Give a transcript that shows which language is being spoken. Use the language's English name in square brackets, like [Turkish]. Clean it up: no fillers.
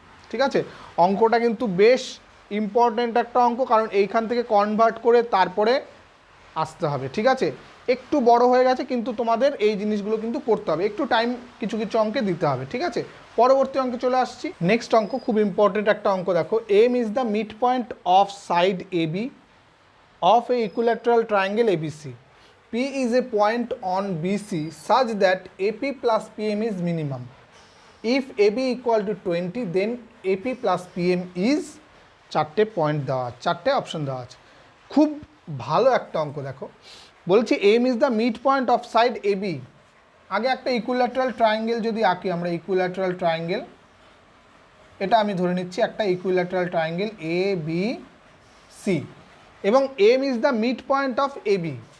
[Bangla] ঠিক আছে, অঙ্কটা কিন্তু বেশ ইম্পর্ট্যান্ট একটা অঙ্ক, কারণ এইখান থেকে কনভার্ট করে তারপরে আসতে হবে। ঠিক আছে, একটু বড় হয়ে গেছে, কিন্তু তোমাদের এই জিনিসগুলো কিন্তু করতে হবে, একটু টাইম কিছু কিছু অঙ্কে দিতে হবে, ঠিক আছে। পরবর্তী অঙ্কে চলে আসছি। নেক্সট অঙ্ক খুব ইম্পর্টেন্ট একটা অঙ্ক, দেখো [English] M is the mid point of side A B of a equilateral triangle ABC. P is a point on BC such that AP plus PM is minimum. If AB equal to 20, then AP plus PM is, [Bangla] চারটে point দেওয়া আছে, [English] চারটে অপশন দেওয়া আছে। [Bangla] খুব ভালো একটা অঙ্ক দেখো, বলছি [English] M is the mid point of side AB. [Bangla] আগে একটা ইকুইল্যাটারাল ট্রায়াঙ্গেল যদি আঁকি আমরা, ইকুইল্যাটারাল ট্রায়াঙ্গেল, এটা আমি ধরে নিচ্ছি একটা equilateral triangle A B C, এবং [English] M is the mid point of AB.